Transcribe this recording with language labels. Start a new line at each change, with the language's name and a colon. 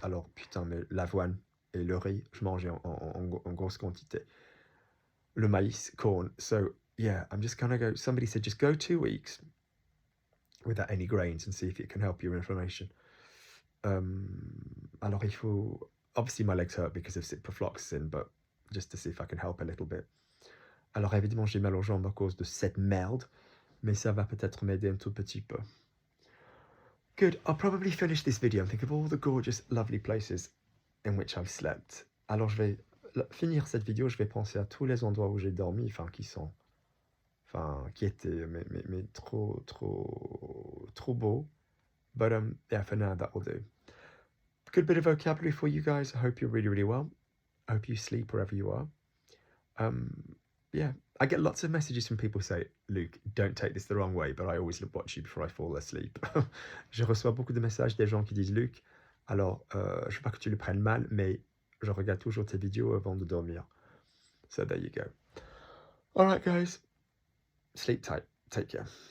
French: Alors putain, mais l'avoine et le riz, je mangeais en grosse quantité.
English: Le maïs, corn. So yeah, I'm just gonna go. Somebody said, just go 2 weeks without any grains and see if it can help your inflammation.
French: Alors il faut,
English: obviously my legs hurt because of ciprofloxacin, but just to see if I can help a little bit.
French: Alors évidemment j'ai mal aux jambes à cause de cette merde, mais ça va peut-être m'aider un tout petit peu.
English: Good, I'll probably finish this video and think of all the gorgeous, lovely places in which I've slept.
French: Alors je vais finir cette vidéo, je vais penser à tous les endroits où j'ai dormi, enfin qui étaient mais trop beaux.
English: But yeah, for now that will do. Good bit of vocabulary for you guys. I hope you're really well. I hope you sleep wherever you are. Yeah, I get lots of messages from people who say, Luke, don't take this the wrong way, but I always watch you before I fall asleep.
French: Je reçois beaucoup de messages des gens qui disent, Luke, alors je veux pas que tu le prennes mal, mais je regarde toujours tes vidéos avant de dormir.
English: So there you go. All right, guys. Sleep tight. Take care.